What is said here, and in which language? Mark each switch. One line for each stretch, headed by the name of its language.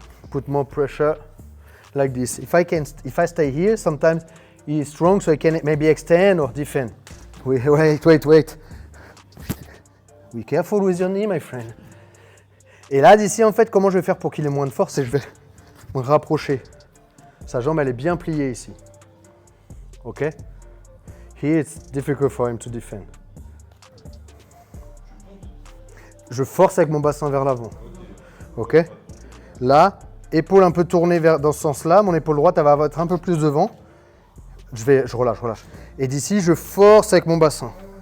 English: Put more pressure like this. If I stay here, sometimes he is strong, so I can maybe extend or defend. Wait. Be careful with your knee, my friend.
French: Et là, d'ici, en fait, comment je vais faire pour qu'il ait moins de force, c'est que je vais me rapprocher. Sa jambe, elle est bien pliée ici. OK?
English: Here, it's difficult for him to defend.
French: Je force avec mon bassin vers l'avant. OK? Là, épaule un peu tournée dans ce sens-là. Mon épaule droite, elle va être un peu plus devant. Je relâche. Et d'ici, je force avec mon bassin.